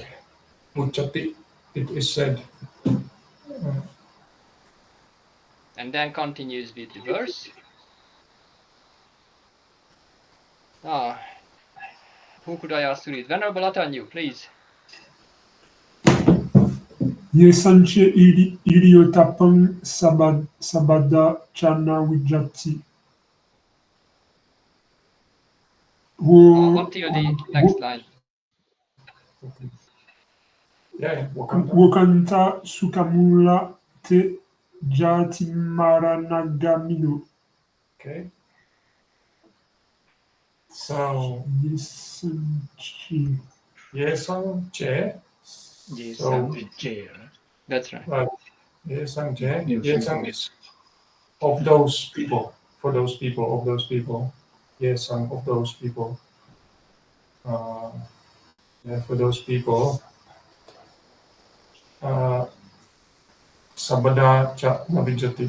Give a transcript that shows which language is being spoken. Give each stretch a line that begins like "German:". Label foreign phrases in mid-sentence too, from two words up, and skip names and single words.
English: Vuchati. It is said. And then continues with the verse. Who could I ask to read? Venerable Atanyu, please.
Pali: Ye sanche Hiri-ottappa sabada chana vijati.
English: Until the next line. Yeah.
Pali: Wakanta Sukkadhammasutta te jatimaranagamino.
English: Okay. So
Pali: Yesanche. Yesanche. Yesanche.
English: That's right.
Pali: Yesanche.
English: Yesang is of those people. For those people. Of those people. Yesang of those people. For those people.
Pali: Sabada cha navijati.